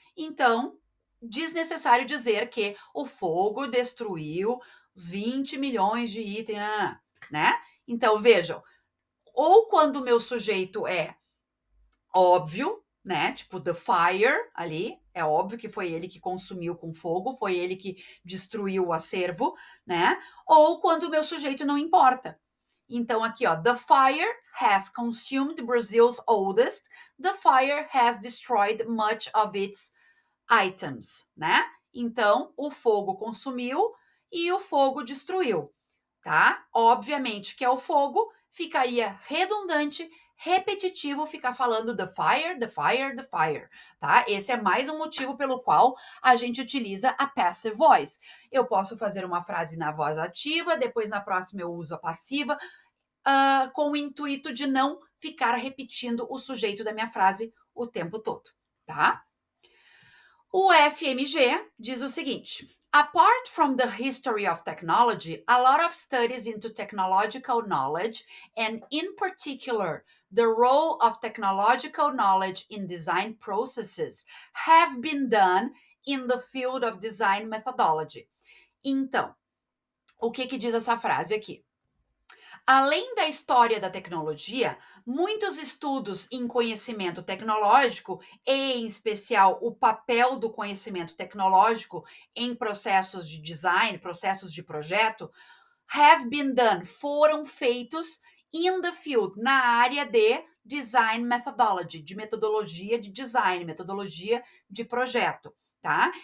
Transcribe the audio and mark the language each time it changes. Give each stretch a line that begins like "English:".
Portuguese: Então, desnecessário dizer que o fogo destruiu os 20 milhões de itens, né? Então, vejam, ou quando o meu sujeito é óbvio, né? Tipo
English: the fire
Portuguese: ali, é óbvio que foi ele que consumiu com fogo, foi ele que destruiu o acervo, né? Ou quando o meu sujeito não importa. Então aqui, ó,
English: the fire has consumed Brazil's oldest, the fire has destroyed much of its items,
Portuguese: né? Então, o fogo consumiu e o fogo destruiu, tá? Obviamente que é o fogo, ficaria redundante, repetitivo ficar falando
English: the fire, the fire, the fire,
Portuguese: tá? Esse é mais um motivo pelo qual a gente utiliza a passive voice. Eu posso fazer uma frase na voz ativa, depois na próxima eu uso a passiva, com o intuito de não ficar repetindo o sujeito da minha frase o tempo todo, tá?
English: O FMG diz o seguinte: apart from the history of technology, a lot of studies into technological knowledge, and in particular, the role of technological knowledge in design processes, have been done in the field of design methodology.
Portuguese: Então, o que que diz essa frase aqui? Além da história da tecnologia, muitos estudos em conhecimento tecnológico, e em especial o papel do conhecimento tecnológico em processos de design, processos de projeto,
English: have been done,
Portuguese: foram feitos
English: in the field,
Portuguese: na área de design methodology, de metodologia de design, metodologia de projeto, tá?